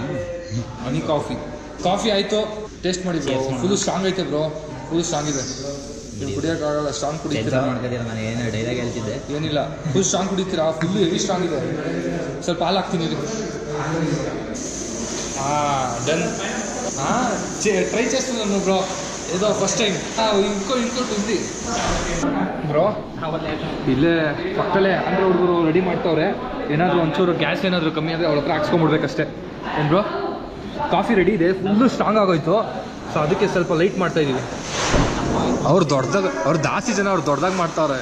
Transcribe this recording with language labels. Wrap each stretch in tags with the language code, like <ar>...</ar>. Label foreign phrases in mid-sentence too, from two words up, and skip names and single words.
<kn>ಹನಿ ಕಾಫಿ ಆಯಿತು. ಟೇಸ್ಟ್ ಮಾಡಿ ಬ್ರೋ.</kn> <en>full strong</en> <kn>ಐತೆ ಬ್ರೋ.</kn> <en>full strong</en> <kn>ಇದೆ. ನೀವು ಕುಡಿಯೋಕ್ಕಾಗಲ್ಲ. ಸ್ಟ್ರಾಂಗ್ ಕುಡಿತೀರಾ? ನಾನು ಏನು ಡೈಲಾಗ್ ಹೇಳ್ತಿದ್ದೆ. ಏನಿಲ್ಲ,</kn> <en>full strong</en> <kn>ಕುಡಿತೀರಾ?</kn> <en>full heavy strong</en> <kn>ಇದೆ. ಸ್ವಲ್ಪ ಹಾಲು ಹಾಕ್ತೀನಿ. ಡನ್.</kn> <te>ట్రై చేస్తున్నాను బ్రో. ఏదో</te> <en>first time.</en> <te>ఇంకోటి ఉంది ಬ್ರೋ.</te> <kn>ಇಲ್ಲೇ ಪಕ್ಕದಲ್ಲೇ ಅಂದರೆ ಹುಡುಗರು ರೆಡಿ ಮಾಡ್ತವ್ರೆ. ಏನಾದರೂ ಒಂಚೂರು ಗ್ಯಾಸ್ ಏನಾದರೂ ಕಮ್ಮಿ ಆದರೆ ಅವ್ರ ಹತ್ರ ಹಾಕ್ಸ್ಕೊಂಡ್ಬಿಡ್ಬೇಕಷ್ಟೇ. ಏನು ಬ್ರೋ?</kn> <en>coffee ready</en> <kn>ಇದೆ.</kn> <en>full strong</en> <kn>ಆಗೋಯ್ತು. ಸೊ ಅದಕ್ಕೆ ಸ್ವಲ್ಪ ಲೈಟ್ ಮಾಡ್ತಾಯಿದ್ದೀವಿ. ಅವ್ರು ದೊಡ್ಡದಾಗ ಅವ್ರು ಜಾಸ್ತಿ ಜನ ಅವ್ರು ದೊಡ್ಡದಾಗಿ ಮಾಡ್ತಾವ್ರೆ.</kn>